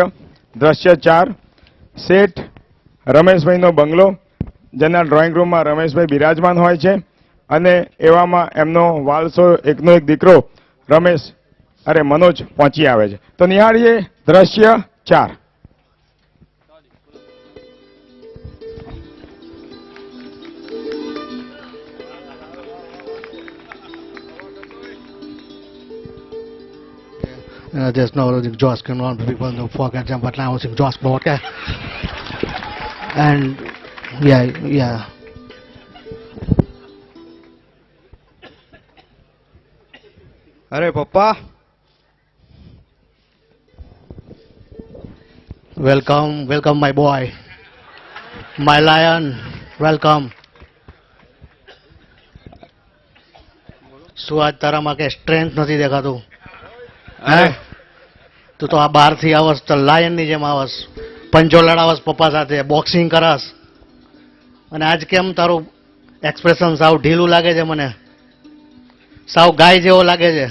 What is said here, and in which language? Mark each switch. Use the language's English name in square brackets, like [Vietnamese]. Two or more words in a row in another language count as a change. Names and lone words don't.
[Gujarati] દ્રશ્ય 4. શેઠ રમેશભાઈનો બંગલો, જેના ડ્રોઈંગ રૂમમાં રમેશભાઈ બિરાજમાન હોય છે અને એવામાં એમનો વાલસો એકનો એક દીકરો મનોજ પહોંચી આવે છે. તો નિહાળીએ દ્રશ્ય 4. There's no exhaust going on, people don't forget them, but now it's exhaust board, okay? And yeah. અરે પપ્પા, [English] welcome my boy, my lion, welcome. [Gujarati] શું આજ તારામાં કે સ્ટ્રેન્થ નથી દેખાતું? હે, તું તો આ બહારથી આવસ તો લાયનની જેમ આવસ, પંજો લડાવસ પપ્પા સાથે, બોક્સિંગ કરસ, અને આજ કેમ તારું એક્સપ્રેશન સાવ ઢીલું લાગે છે મને, સાવ ગાય જેવો લાગે છે.